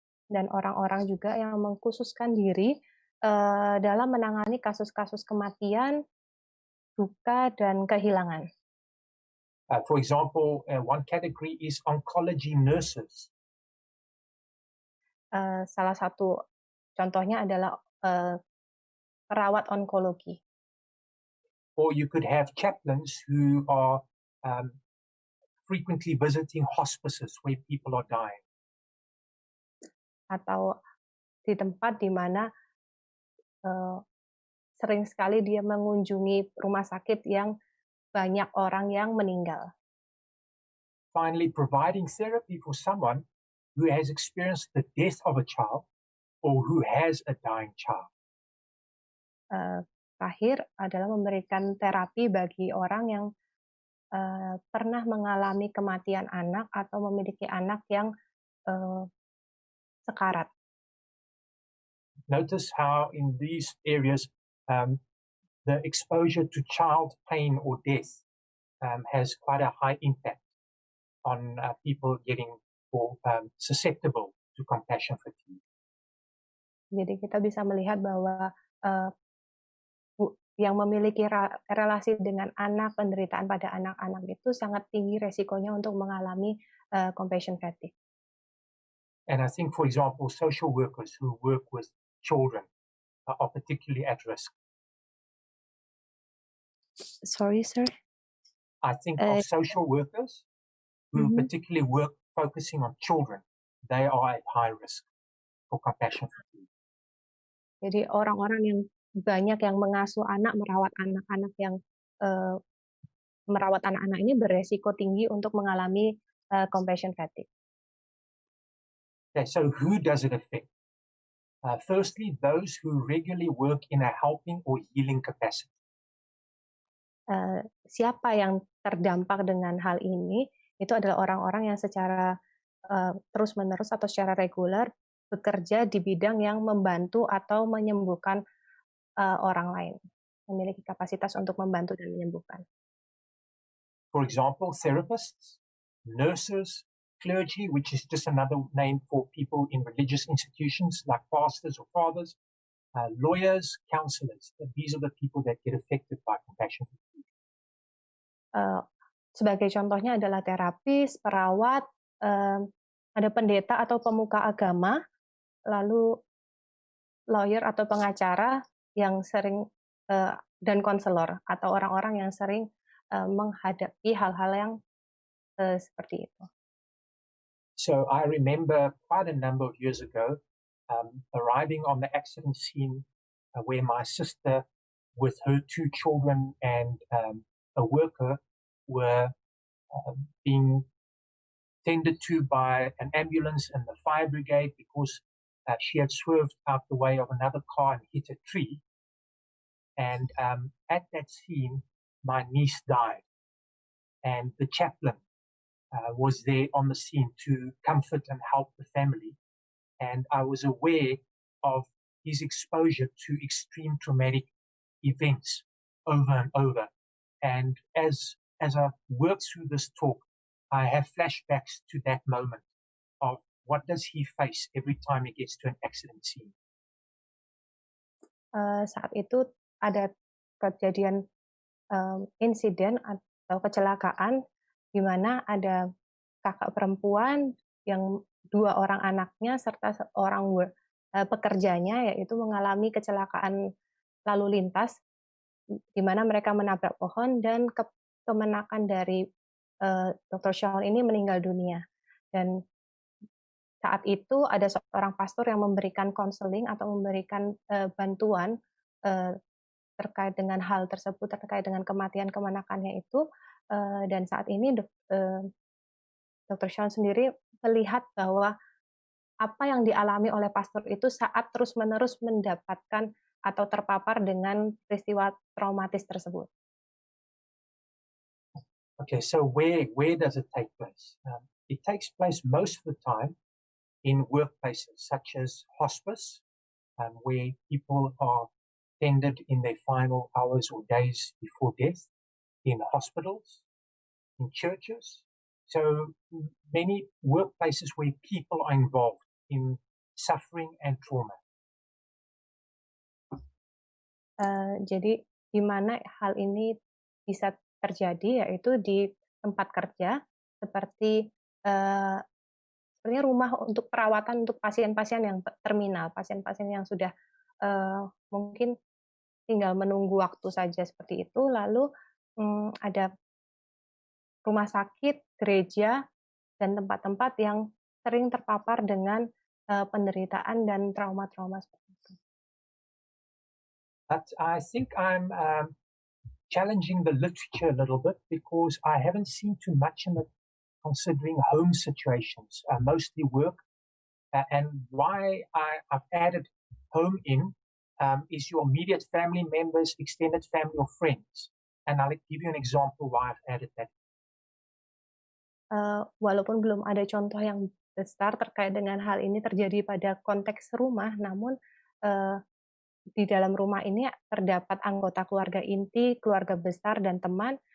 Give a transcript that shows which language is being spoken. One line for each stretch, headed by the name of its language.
Indonesian: Dan orang-orang juga yang mengkhususkan diri dalam menangani kasus-kasus kematian, duka, dan kehilangan.
English: For example, one category is oncology nurses.
Indonesian: Salah satu contohnya adalah perawat onkologi.
English: Or you could have chaplains who are frequently visiting hospices where people are dying.
Indonesian: Atau di tempat di mana sering sekali dia mengunjungi rumah sakit yang banyak orang yang meninggal.
English: Finally, providing therapy for someone who has experienced the death of a child or who has a dying child.
Indonesian: Terakhir adalah memberikan terapi bagi orang yang pernah mengalami kematian anak atau memiliki anak yang sekarat.
English: Notice how in these areas the exposure to child pain or death has quite a high impact on people getting or susceptible to compassion fatigue.
Indonesian: Jadi kita bisa melihat bahwa yang memiliki relasi dengan anak, penderitaan pada anak-anak itu sangat tinggi resikonya untuk mengalami compassion fatigue.
English: And I think, for example, social workers who work with children are particularly at risk. Sorry, sir. I think of social workers who particularly work focusing on children. They are at high risk for compassion fatigue.
Indonesian: Jadi orang-orang yang banyak yang mengasuh anak, merawat anak-anak yang merawat anak-anak ini beresiko tinggi untuk mengalami compassion fatigue.
English: Okay, so who does it affect? Firstly, those who regularly work in a helping or healing capacity.
Indonesian: Siapa yang terdampak dengan hal ini? Itu adalah orang-orang yang secara terus-menerus atau secara reguler bekerja di bidang yang membantu atau menyembuhkan orang lain, memiliki kapasitas untuk membantu dan menyembuhkan.
English: For example, therapists, nurses, clergy, which is just another name for people in religious institutions like pastors or fathers, lawyers, counselors. These are the people that get affected by compassion fatigue.
Indonesian: Sebagai contohnya adalah terapis, perawat, ada pendeta atau pemuka agama, lalu lawyer atau pengacara yang sering dan konselor atau orang-orang yang sering menghadapi hal-hal yang seperti itu.
English: So I remember quite a number of years ago arriving on the accident scene where my sister with her 2 children and a worker were being tended to by an ambulance and the fire brigade because she had swerved out the way of another car and hit a tree. And at that scene, my niece died. And the chaplain was there on the scene to comfort and help the family. And I was aware of his exposure to extreme traumatic events over and over. And as I worked through this talk, I have flashbacks to that moment of what does he face every time he gets to an accident scene.
Indonesian: Saat itu ada kejadian insiden atau kecelakaan di mana ada kakak perempuan yang 2 orang anaknya serta seorang pekerjanya yaitu mengalami kecelakaan lalu lintas di mana mereka menabrak pohon dan kemenakan dari Dr. Shaun ini meninggal dunia. Dan saat itu ada seorang pastor yang memberikan konseling atau memberikan bantuan terkait dengan hal tersebut, terkait dengan kematian kemenakannya itu. Dan saat ini Dr. Shaun sendiri melihat bahwa apa yang dialami oleh pastor itu saat terus-menerus mendapatkan atau terpapar dengan peristiwa traumatis tersebut.
English: Okay, so where does it take place? It takes place most of the time in workplaces such as hospice, where people are tended in their final hours or days before death, in hospitals, in churches. So many workplaces where people are involved in suffering and trauma.
Indonesian: Jadi di mana hal ini bisa terjadi yaitu di tempat kerja seperti sebenarnya rumah untuk perawatan untuk pasien-pasien yang terminal, pasien-pasien yang sudah mungkin tinggal menunggu waktu saja seperti itu. Lalu ada rumah sakit, gereja, dan tempat-tempat yang sering terpapar dengan penderitaan dan trauma-trauma seperti itu.
English: But I think I'm challenging the literature a little bit because I haven't seen too much in it considering home situations, mostly work. And why I've added home in is your immediate family members, extended family or friends. And I'll give you an example why I've added that.
Indonesian: Walaupun belum ada contoh yang besar terkait dengan hal ini terjadi pada konteks rumah, namun di dalam rumah ini terdapat anggota keluarga inti, keluarga besar, dan teman.